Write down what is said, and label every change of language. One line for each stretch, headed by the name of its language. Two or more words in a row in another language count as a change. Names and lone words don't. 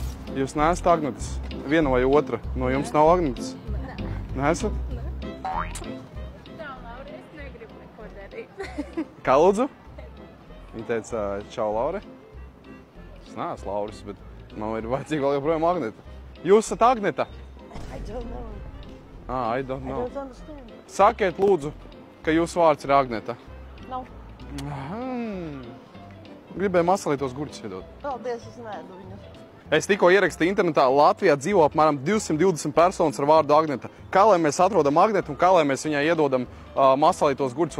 Latvian: Jūs neesat Agnetas? Viena vai otra? No jums nav Agnetas? Neesat? Čau, Laura, es negribu neko darīt. Kā lūdzu? Viņa teica, čau, Laura. Es neesmu Lauris, bet man ir vajadzīga vēl joprojām Agneta. Jūs esat Agneta?
English: I don't know. I don't know. I don't understand.
Latvian: Sakiet, lūdzu, ka jūsu vārds ir Agneta.
English: No.
Latvian: Gribēju masalītos gurķus iedot. Paldies, es neēdu viņus. Es tikko ierakstīju internetā, Latvijā dzīvo apmēram 220 personas ar vārdu Agneta. Kā lai mēs atrodam Agnetu un kā lai mēs viņai iedodam masalītos gurķus?